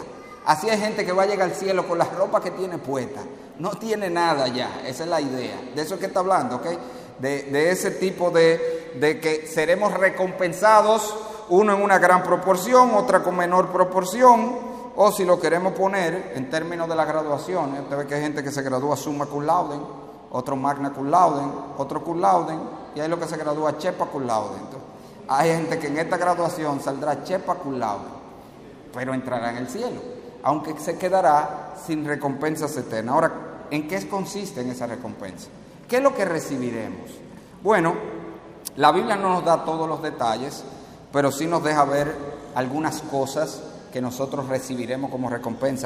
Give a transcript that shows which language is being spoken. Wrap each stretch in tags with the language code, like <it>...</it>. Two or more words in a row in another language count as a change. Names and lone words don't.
<es>Así hay gente que va a llegar al cielo con las ropas que tiene puesta, no tiene nada ya. Esa es la idea, de eso es que está hablando, ¿ok? De ese tipo de que seremos recompensados, uno en una gran proporción, otra con menor proporción. O si lo queremos poner en términos de la graduación, usted ve que hay gente que se gradúa</es> <la>summa cum laude,</la> <es>otro</es> <la>magna cum laude,</la> <es>otro</es> <la>cum laude,</la> <es>y hay lo que se gradúa chepa</es> <la>cum laude.</la> <es>Entonces, hay gente que en esta graduación saldrá chepa</es> <la>cum laude,</la> <es>pero entrará en el cielo, aunque se quedará sin recompensas eternas. Ahora, ¿en qué consiste en esa recompensa? ¿Qué es lo que recibiremos? Bueno, la Biblia no nos da todos los detalles, pero sí nos deja ver algunas cosas que nosotros recibiremos como recompensa.</es>